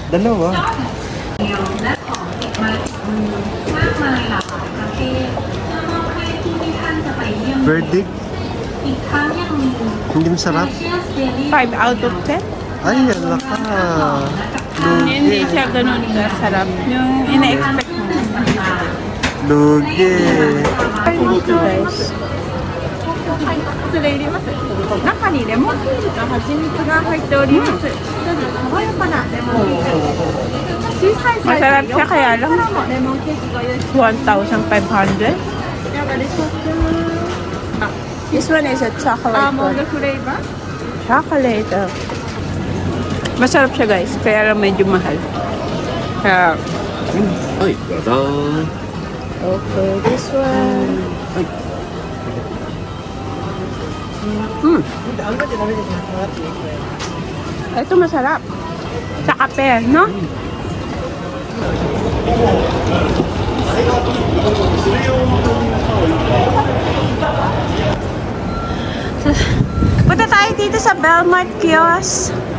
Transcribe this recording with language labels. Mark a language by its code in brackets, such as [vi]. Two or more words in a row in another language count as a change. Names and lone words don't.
[tl] Dalawa. Verdict? Hindi masarap? [en] 5 out of 10. [tl] Ay, ala ka. Hindi siya ganun kasarap. Yung ina-expect mo. Lugi. Dito guys. [ja] 失礼入れます。中にレモンチーズと蜂蜜が入っております。爽やかなレモンケーキ。小さいサイズ [tl] Masarap siya kaya lang [ja] からもレモンケーキご用意して 1,500. かがでしょうか。 [en] This one is a chocolate [ja] アーモン [en] one. [ja] ドフレーバー。 [en] Chocolate. [tl] Masarap siya guys, kaya lang medyo mahal. Kaya, [ja] はい、どうぞ。 [en] okay, this one. [ja] はい。 [tl] Ito masarap. Sa kape, no? Punta tayo dito sa Belmont Kiosk.